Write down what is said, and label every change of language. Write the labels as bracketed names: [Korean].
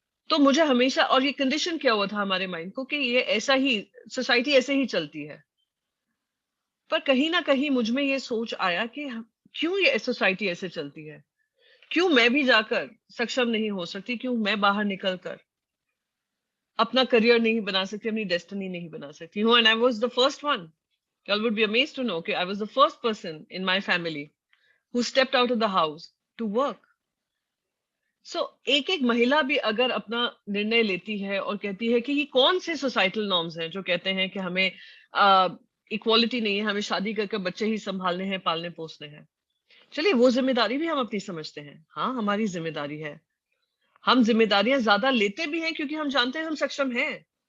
[Hindi] तो मुझे हमेशा, और ये कंडीशन क्या हुआ था हमारे माइंड को कि ये ऐसा ही, सोसाइटी ऐसे ही चलती है। पर कहीं ना कहीं मुझ में ये सोच आया कि क्यों ये सोसाइटी ऐसे चलती है, क्यों मैं भी जाकर सक्षम नहीं हो सकती, क्यों मैं बाहर निकल कर अपना करियर नहीं बना सकती, अपनी डेस्टिनी नहीं बना सकती हूँ। [English] And I was the first one. You would be amazed to know कि I was the first person in my family who stepped out of the house to work. [Hindi] So एक एक महिला भी अगर अपना निर्णय लेती है और कहती है कि ये कौन से सोसाइटल नॉर्म्स हैं जो कहते हैं कि हमें इक्वालिटी नहीं है, हमें शादी करके बच्चे ही संभालने हैं, पालने पोसने हैं, चलिए वो जिम्मेदारी भी हम अपनी समझते हैं, हाँ हमारी जिम्मेदारी है, हम जिम्मेदारियां ज्यादा लेते भी हैं क्योंकि हम जानते हैं हम सक्षम हैं।